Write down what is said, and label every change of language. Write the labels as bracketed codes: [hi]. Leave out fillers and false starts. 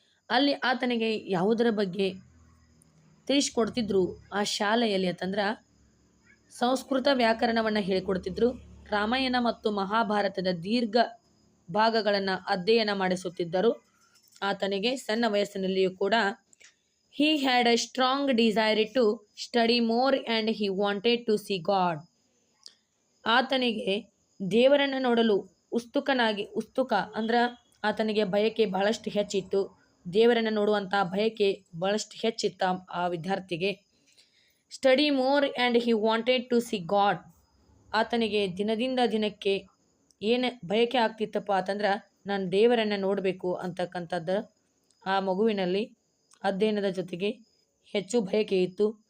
[kn] ಅಲ್ಲಿ ಆತನಿಗೆ ಯಾವುದರ ಬಗ್ಗೆ ತಿಳಿಸ್ಕೊಡ್ತಿದ್ರು ಆ ಶಾಲೆಯಲ್ಲಿ ಅಂತಂದ್ರೆ ಸಂಸ್ಕೃತ ವ್ಯಾಕರಣವನ್ನು ಹೇಳಿಕೊಡ್ತಿದ್ರು, ರಾಮಾಯಣ ಮತ್ತು ಮಹಾಭಾರತದ ದೀರ್ಘ ಭಾಗಗಳನ್ನು ಅಧ್ಯಯನ ಮಾಡಿಸುತ್ತಿದ್ದರು. ಆತನಿಗೆ ಸಣ್ಣ ವಯಸ್ಸಿನಲ್ಲಿಯೂ ಕೂಡ [en] he had a strong desire to study more and he wanted to see God. [kn] ಆತನಿಗೆ ದೇವರನ್ನು ನೋಡಲು ಉತ್ಸುಕ ಅಂದ್ರೆ ಆತನಿಗೆ ಬಯಕೆ ಬಹಳಷ್ಟು ಹೆಚ್ಚಿತ್ತು. ದೇವರನ್ನು ನೋಡುವಂಥ ಬಯಕೆ ಬಹಳಷ್ಟು ಹೆಚ್ಚಿತ್ತು ಆ ವಿದ್ಯಾರ್ಥಿಗೆ. [en] Study more and he wanted to see God. [kn] ಆತನಿಗೆ ದಿನದಿಂದ ದಿನಕ್ಕೆ ಏನು ಬಯಕೆ ಆಗ್ತಿತ್ತಪ್ಪ ಅಂತಂದ್ರೆ ನಾನು ದೇವರನ್ನು ನೋಡಬೇಕು ಅಂತಕ್ಕಂಥದ್ದು ಆ ಮಗುವಿನಲ್ಲಿ ಅಧ್ಯಯನದ ಜೊತೆಗೆ ಹೆಚ್ಚು ಬಯಕೆ ಇತ್ತು.